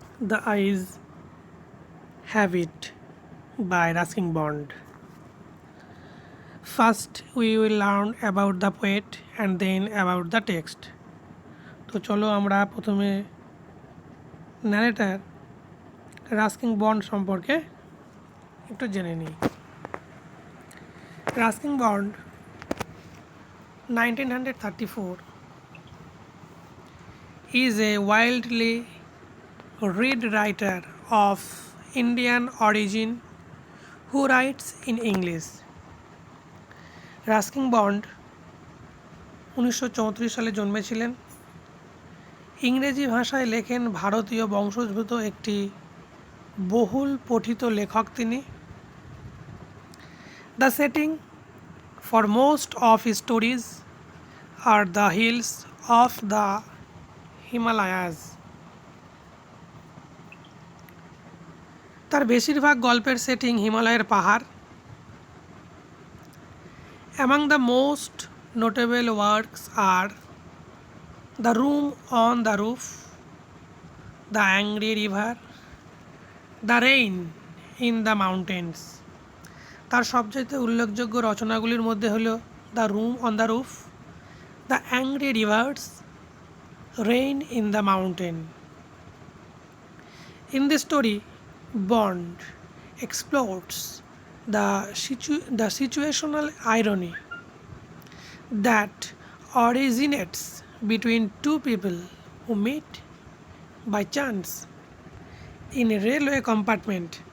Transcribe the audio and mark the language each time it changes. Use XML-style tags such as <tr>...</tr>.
<en>The Eyes Have It by Ruskin Bond. First, we will learn about the poet and then about the text.</en> <bn>তো চলো আমরা প্রথমে narrator Ruskin bond সম্পর্কে একটু জেনে নিই।</bn> <en>Ruskin Bond 1934 is a wildly read writer of Indian origin who writes in English.</en> <bn>Ruskin bond 1934 সালে জন্মেছিলেন। ইংরেজি ভাষায় লেখেন ভারতীয় বংশোদ্ভূত একটি বহুল পঠিত লেখক তিনি।</bn> <en>The setting for most of his stories are the hills of the Himalayas.</en> <bn>তার বেশিরভাগ গল্পের সেটিং হিমালয়ের পাহাড়।</bn> <en>Among the most notable works are The Room on the Roof, The Angry River, The Rain in the Mountains.</en> <bn>তার সবচেয়ে উল্লেখযোগ্য রচনাগুলির মধ্যে হলো the room on the roof, the angry reverse, rain in the mountain.</bn> <en>In this story, Bond explores the situational irony that originates between two people who meet by chance in a railway compartment.</en>